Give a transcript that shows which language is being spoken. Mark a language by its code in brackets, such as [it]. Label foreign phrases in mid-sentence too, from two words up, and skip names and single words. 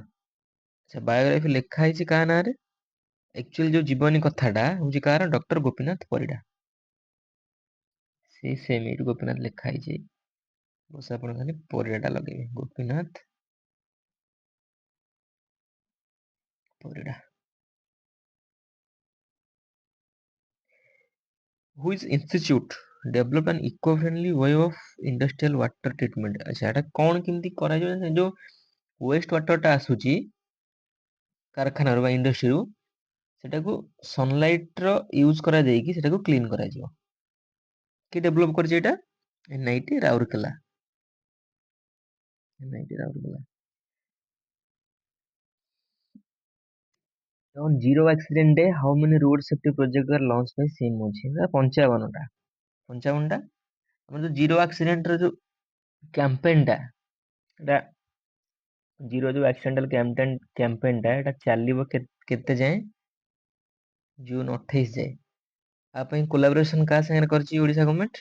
[or] ଆଚ୍ଛା, ବାୟୋଗ୍ରାଫି ଲେଖା ହେଇଛି କାହା ନାଁରେ? ଆକ୍ଚୁଆଲି ଯୋଉ ଜୀବନୀ କଥାଟା ହଉଛି କାହାର? ଡକ୍ଟର ଗୋପୀନାଥ ପରିଡା। ସେଇ ସେମ୍ ଏଇଠି ଗୋପୀନାଥ ଲେଖା ହେଇଛି। ବସ ଆପଣ ଖାଲି ପରିଡାଟା ଲଗେଇବେ। ଗୋପୀନାଥ ପରିଡା। [en] Which institute develop an eco-friendly way of industrial water treatment? [or] ଆଚ୍ଛା, ଏଟା କଣ କେମିତି କରାଯିବ? ସେ ଯୋଉ [en] waste waterଟା [or] ଆସୁଛି କାରଖାନାରୁ ବା ଇଣ୍ଡଷ୍ଟ୍ରିରୁ, ସେଟାକୁ [en] sunlightର use [or] କରାଯାଇକି ସେଟାକୁ କ୍ଲିନ କରାଯିବ। କିଏ ଡେଭଲପ କରିଛି ଏଇଟା? NIT ରାଉରକେଲା। NIT ରାଉରକେଲା। [en] On zero accident day, how many road safety projects were launched by CM Mohan? [or] 55ଟା। 55ଟା। ଆମର ଯୋଉ [en] zero accidentର [or] ଯୋଉ କ୍ୟାମ୍ପେନଟା, ଏଟା ଜିରୋ ଯୋଉ [en] accidental campaignଟା [or] ଏଟା ଚାଲିବ କେତେ ଯାଏଁ? ଜୁନ 28 ଯାଏ। ଆ ପାଇଁ କୋଲାବୋରେସନ କାହା ସାଙ୍ଗରେ କରିଛି ଓଡିଶା ଗଭର୍ଣମେଣ୍ଟ?